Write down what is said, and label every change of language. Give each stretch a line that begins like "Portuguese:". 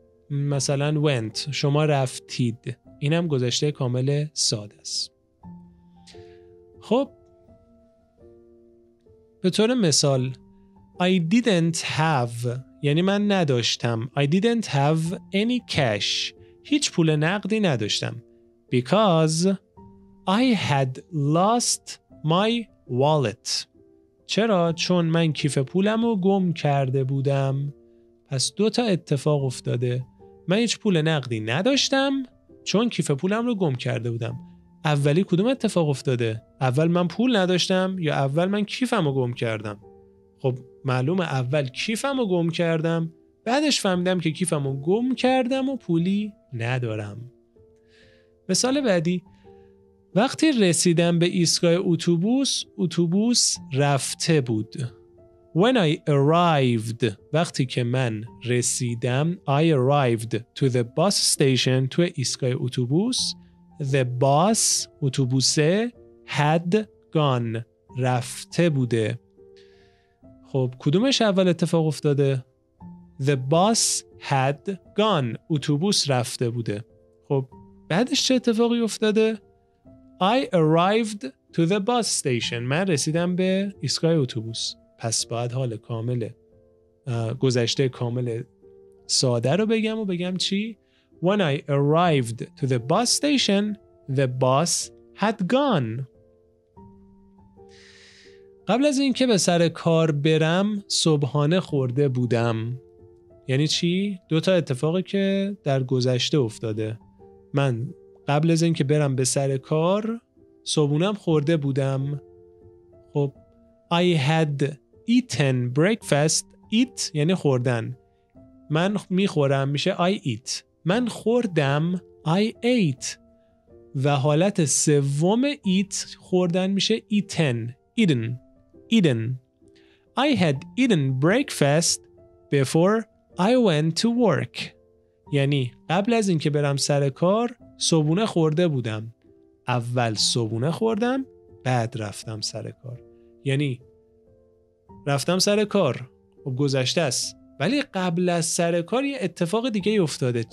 Persian: مثلا went، شما رفتید، اینم گذشته کامل ساده است. خب به طور مثال
English: I didn't have
Persian: یعنی من نداشتم.
English: I didn't have any cash.
Persian: هیچ پول نقدی نداشتم.
English: Because I had lost my wallet.
Persian: چرا؟ چون من کیف پولم رو گم کرده بودم. پس 2 تا اتفاق افتاده. من هیچ پول نقدی نداشتم چون کیف پولم رو گم کرده بودم. اولی کدوم اتفاق افتاده؟ اول من پول نداشتم یا اول من کیفم رو گم کردم؟ خب معلومه اول کیفم رو گم کردم، بعدش فهمیدم که کیفم رو گم کردم و پولی ندارم. مثال بعدی، وقتی رسیدم به ایستگاه اتوبوس رفته بود.
English: When I arrived،
Persian: وقتی که من رسیدم
English: I arrived to the bus station،
Persian: تو ایستگاه اتوبوس
English: the bus،
Persian: اتوبوسه
English: had gone،
Persian: رفته بوده. خب کدومش اول اتفاق افتاده؟
English: The bus had gone،
Persian: اتوبوس رفته بوده. خب بعدش چه اتفاقی افتاده؟
English: I arrived to the bus station،
Persian: من رسیدم به ایستگاه اتوبوس. پس باید حال کامل گذشته کامل ساده رو بگم و بگم چی؟
English: When I arrived to the bus station the bus had gone.
Persian: قبل از اینکه به سر کار برم صبحانه خورده بودم. یعنی چی؟ 2 تا اتفاقی که در گذشته افتاده. من قبل از اینکه برم به سر کار صبحونم خورده بودم.
English: خب I had eaten breakfast.
Persian: eat یعنی خوردن. من میخورم میشه
English: I eat.
Persian: من خوردم
English: I ate.
Persian: و حالت سوم eat خوردن میشه eaten.
English: eaten. I had eaten breakfast before I went to work.
Persian: یعنی قبل از اینکه برم سر کار صبحونه خورده بودم. اول صبحونه خوردم بعد رفتم سر کار. یعنی رفتم سر کار و گذشته است، ولی قبل از سر کار یه اتفاق دیگه افتاده.